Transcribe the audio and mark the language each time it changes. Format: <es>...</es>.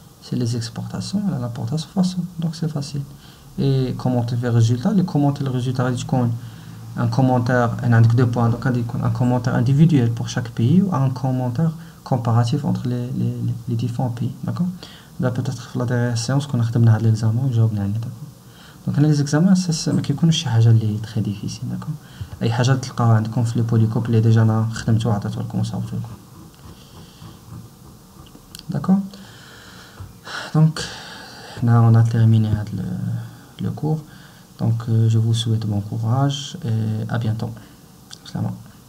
<fr>C'est les exportations et l'importation fois 100. Donc c'est facile. Et commenter le résultat, le résultat un commentaire, un deux points, donc un commentaire individuel pour chaque pays ou un commentaire comparatif entre les différents pays, d'accord. Là peut-être la dernière séance qu'on a</fr> <ar>خدمنا هذا</ar> <fr>l'examen</fr> <ar>وجاوبنا عليه,</ar> <fr>d'accord. Donc les examens</fr> <ar>ما كيكونش شي حاجه اللي</ar> <fr>très difficile, d'accord.</fr> <ar>اي حاجه تلقاها عندكم في لي بوليكوب اللي ديجا انا خدمتو وعطيتو لكم وصاوبتو لكم.</ar> <fr>Donc, là, on a terminé le cours. Donc, je vous souhaite bon courage et à bientôt. Salam.</fr>